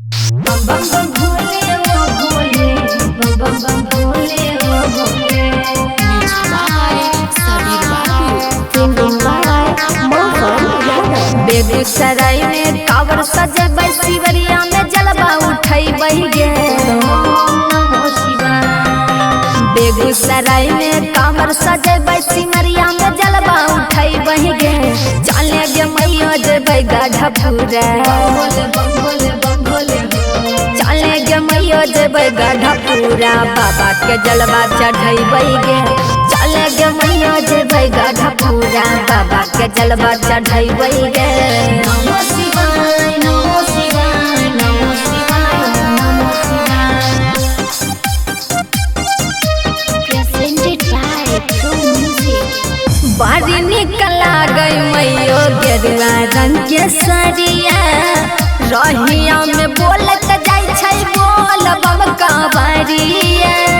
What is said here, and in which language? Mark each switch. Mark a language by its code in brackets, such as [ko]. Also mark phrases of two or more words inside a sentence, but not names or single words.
[mai] बम बम बम भोले ओ भोले, बम बम बम भोले ओ भोले। बेगूसराय में कांवर सजेबै, शिवरिया में जलवा उठैबै गे। बेगूसराय में कांवर सजेबै, सिमरिया में जलवा उठैबै गे। चले गे मैया जेबै गढ़पुरा, चले गे मैया जेबै गढ़पुरा, बाबा के जलवा चढ़ैबै गे। चले गे मैया जेबै गढ़पुरा, बाबा के जलवा चढ़ैबै गे। [sa] नमो शिवाय नमो शिवाय नमो शिवाय नमो शिवाय। [en] Presented by True Music। [mai] बारी निकला गई मैयो गेरुआ रंग के सरिया, रहिया में बोलत जाय छै बोल बम कांवरिया।